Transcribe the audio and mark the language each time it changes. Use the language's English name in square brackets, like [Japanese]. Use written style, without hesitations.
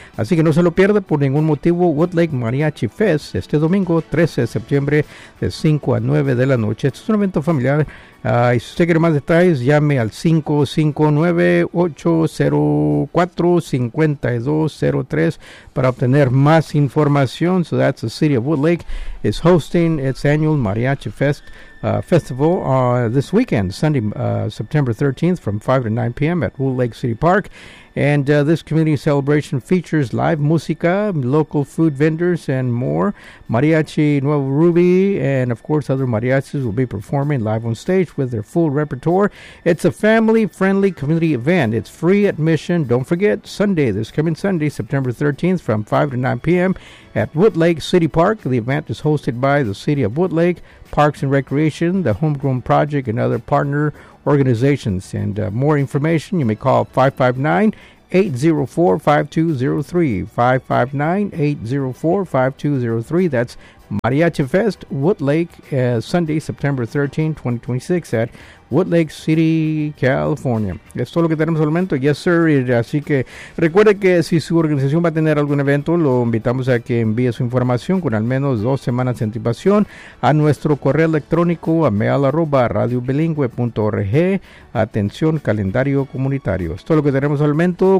[Spanish] Así que no se lo pierda por ningún motivo. Woodlake Mariachi Fest, este domingo 13 de septiembre, de 5 a 9 de la noche. Este es un evento familiar. Y si usted quiere más detalles, llame al 559-804-5203 para obtener más información. [English] So that's the City of Woodlake is hosting its annual Mariachi Fest festival this weekend, Sunday, September 13th, from 5 to 9 p.m. at Woodlake City Park. And this community celebration features live música, local food vendors, and more. Mariachi Nuevo Ruby and, of course, other mariachis will be performing live on stage with their full repertoire. It's a family-friendly community event. It's free admission. Don't forget, Sunday, this coming Sunday, September 13th from 5 to 9 p.m. at Woodlake City Park. The event is hosted by the City of Woodlake, Parks and Recreation, the Homegrown Project, and other partner organizations. And more information, you may call 559-804-5203. That's Mariachi Fest Woodlake, Sunday, September 13, 2026, at Woodlake City, California. [Spanish] Esto es lo que tenemos al momento. [English] Yes, sir. [Spanish] Así que recuerde que si su organización va a tener algún evento, lo invitamos a que envíe su información con al menos dos semanas de anticipación a nuestro correo electrónico a mail@radiobilingue.org. Atención, calendario comunitario. Esto es lo que tenemos al momento.